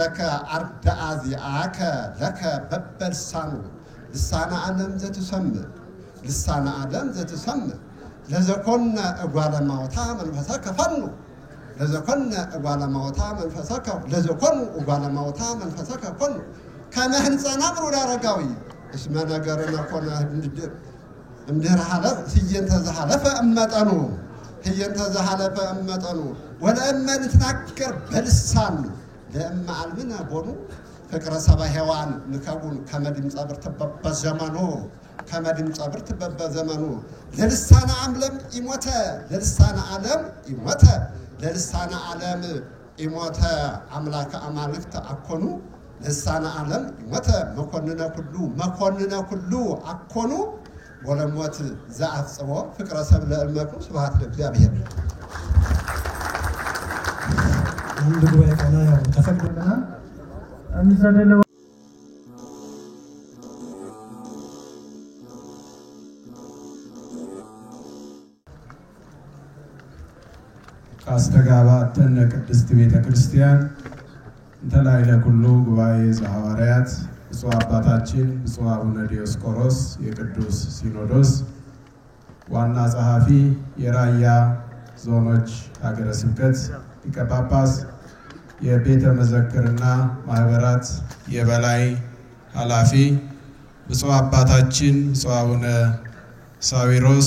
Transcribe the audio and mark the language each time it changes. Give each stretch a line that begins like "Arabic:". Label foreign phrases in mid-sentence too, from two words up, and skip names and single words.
Geez: ለከ በበልሳኑ ልሳነ ዓለም ዘትሰምዕ ለዘኮነ እጓለ ማውታ መንፈሰከ ፈኑ ለዘኮኑ እጓለ ማውታ መንፈሰከ ፈኑ ከመ ህንጸና ብሩድ አረጋዊ እስመ ነገርነ ኮነ እምድኅረ ሀለፍ ህየንተ ዘሀለፈ እመጠኑ ወለእመ ንትናገር በልሳን ለእመ አልብነ ቦኑ ፍቅረ ሰባ ሔዋን ንከቡን ከመድምፀ ብርት በዘመኑ ከመድምፀ ብርት በዘመኑ ለልሳነ ዓለም ይሞተ ለልሳነ ዓለም ይሞተ ለልሳነ ዓለም ይሞተ አምላከ አማልክት አኮኑ ልሳነ ዓለም ይሞተ መኮንነ ኩሉ አኮኑ ወለሞት ዘአጽቦ ፍቅረ ሰብ ለእመቱ ስብሐት ለእግዚአብሔር።
Amharic: አንድ ጉባኤ ቃና ያው ተፈቅዶልናል እንዘለለው ካስተጋባተን
Geez: ቅድስት ቤተ ክርስቲያን እንተላይለ ኩሉ ጉባኤ ዘሐዋርያት
Amharic: ብፁዕ አባታችን ብፁዕ አቡነ ዲዮስቆሮስ የቅዱስ ሲኖዶስ ዋና ጸሐፊ የራያ ዞኖች ሀገረ ስብከት ሊቀ ጳጳስ የቤተ መዘክርና ማህበራት የበላይ ኃላፊ ብፁዕ አባታችን ብፁዕ አቡነ ሳዊሮስ